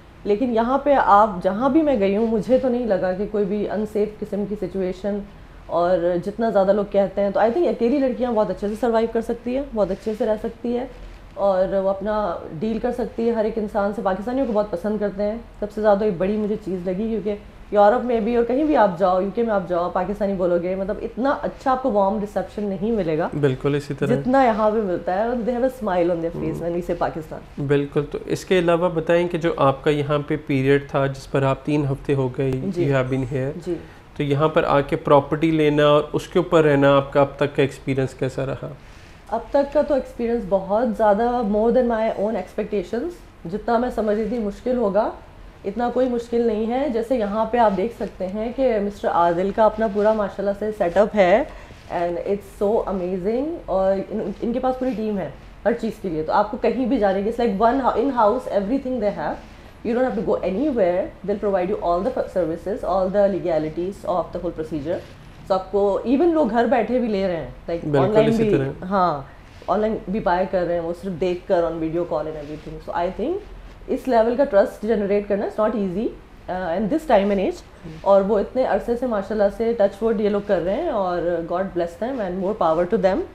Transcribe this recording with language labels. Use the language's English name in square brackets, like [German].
[Urdu] لیکن یہاں پہ آپ جہاں بھی میں گئی ہوں مجھے تو نہیں لگا کہ کوئی بھی انسیف قسم کی سچویشن, اور جتنا زیادہ لوگ کہتے ہیں تو [English] I think [Urdu] اکیلی لڑکیاں بہت اچھے سے سروائیو کر سکتی ہے, بہت اچھے سے رہ سکتی ہے, اور وہ اپنا ڈیل کر سکتی ہے ہر ایک انسان سے. پاکستانیوں کو بہت پسند کرتے ہیں, سب سے زیادہ ایک بڑی مجھے چیز لگی, کیونکہ یورپ میں بھی اور کہیں بھی آپ جاؤ, یو کے میں آپ جاؤ, پاکستانی بولو گے, مطلب اتنا اچھا آپ کو وارم ریسیپشن نہیں ملے گا بالکل اسی طرح جتنا یہاں پہ ملتا ہے. [English] They have a smile on their face when we say Pakistan. [Urdu] بالکل. تو اس کے علاوہ بتائیں کہ جو آپ کا یہاں پہ پیریڈ تھا جس پر آپ 3 ہفتے ہو گئے [English] you have been here, [Urdu] تو یہاں پر آ کے پراپرٹی لینا اور اس کے اوپر رہنا آپ کا اب تک کا ایکسپیرینس کیسا رہا؟ اب تک کا تو ایکسپیرینس بہت زیادہ [English] More than my own expectations. [Urdu] جتنا میں سمجھ رہی تھی مشکل ہوگا اتنا کوئی مشکل نہیں ہے. جیسے یہاں پہ آپ دیکھ سکتے ہیں کہ مسٹر عادل کا اپنا پورا ماشاء اللہ سے سیٹ اپ ہے, [English] and it's so amazing, [Urdu] اور ان کے پاس پوری ٹیم ہے ہر چیز کے لیے. تو آپ کو کہیں بھی جانے کی, [English] It's like one in house everything they have. You don't have to go anywhere. They'll provide you all the services, all the legalities of the whole procedure. [Urdu] So آپ کو ایون لوگ گھر بیٹھے بھی لے رہے ہیں, لائک آن لائن بھی, ہاں آن لائن بھی بائی کر رہے ہیں, وہ صرف دیکھ کر [English] On video call and everything. So I think [Urdu] اس level کا ٹرسٹ جنریٹ کرنا [English] is not easy and this time and age, [Urdu] اور وہ اتنے عرصے سے ماشاء اللہ سے ٹچ وڈ یہ لوگ کر رہے ہیں, اور [English] God bless them and more power to them,